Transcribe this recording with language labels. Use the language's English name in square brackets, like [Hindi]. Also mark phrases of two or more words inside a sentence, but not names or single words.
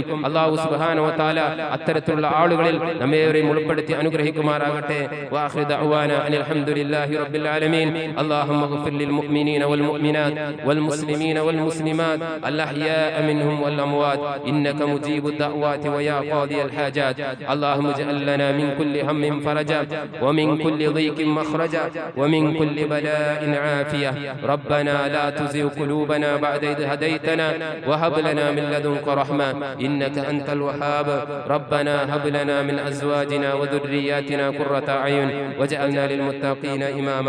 [Arabic] الله سبحانه وتعالى [Malayalam] അത്തരത്തിലുള്ള ആളുകളിൽ നമ്മേവരെയും ഉൾപ്പെടുത്തി അനുഗ്രഹിക്കുമാറാകട്ടെ. [Arabic] وآخر دعوانا أن الحمد لله رب العالمين اللهم اغفر للمؤمنين والمؤمنات والمسلمين والمسلمات الأحياء منهم والأموات إنك مجيب الدعوات ويا قاضي الحاجات. اللهم اجعل لنا من كل هم فرجا ومن كل ضيق مخرجا ومن كل بلاء عافية. ربنا لا تزغ قلوبنا بعد إذ هديتنا وهب لنا من لدنك رحمة إنك أنت الوهاب. ربنا هب لنا من أزواجنا وذرياتنا قرة أعين واجعلنا للمتقين إماما.